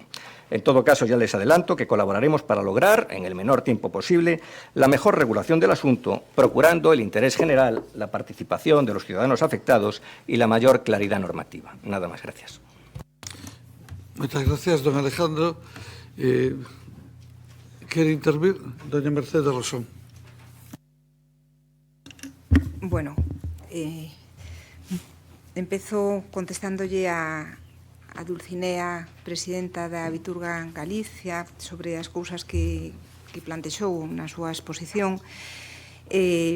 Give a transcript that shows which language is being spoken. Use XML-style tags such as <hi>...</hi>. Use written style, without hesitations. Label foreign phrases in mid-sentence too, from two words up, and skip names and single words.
<es>En todo caso, ya les adelanto que colaboraremos para lograr, en el menor tiempo posible, la mejor regulación del asunto, procurando el interés general, la participación de los ciudadanos afectados y la mayor claridad normativa. Nada más, gracias. Muchas gracias, don Alejandro. ¿Quiere intervenir doña Mercedes Rosón?</es> <gl>Bueno, empezo contestándolle a Dulcinea, presidenta da Viturga Galicia, sobre as cousas que plantexou na súa exposición.</gl>